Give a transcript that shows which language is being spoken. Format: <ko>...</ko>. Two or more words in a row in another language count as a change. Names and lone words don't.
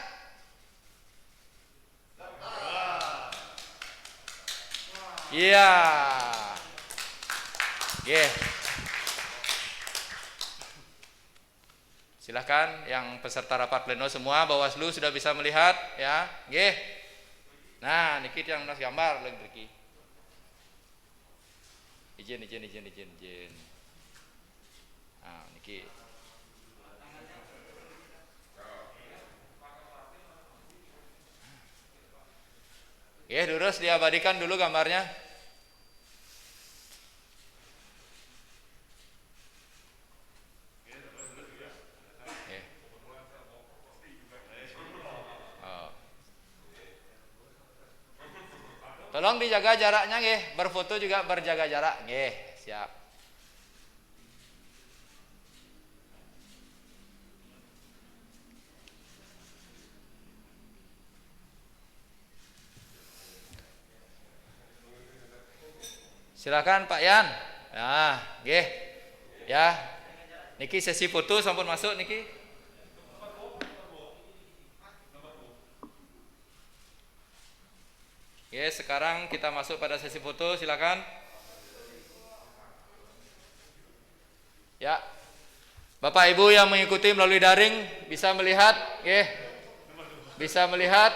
<id>Iya. Silahkan yang peserta rapat pleno semua, Bawaslu sudah bisa melihat ya. Nah, niki yang nas gambar lagi niki. Izin. Nah, niki. Durus diabadikan dulu gambarnya. Tolong dijaga jaraknya berfoto juga berjaga jarak siap. Silakan Pak Yan. Nah, ya. Niki sesi foto sampun masuk niki. Sekarang kita masuk pada sesi foto, silakan. Ya. Bapak Ibu yang mengikuti melalui daring bisa melihat, bisa melihat.</id>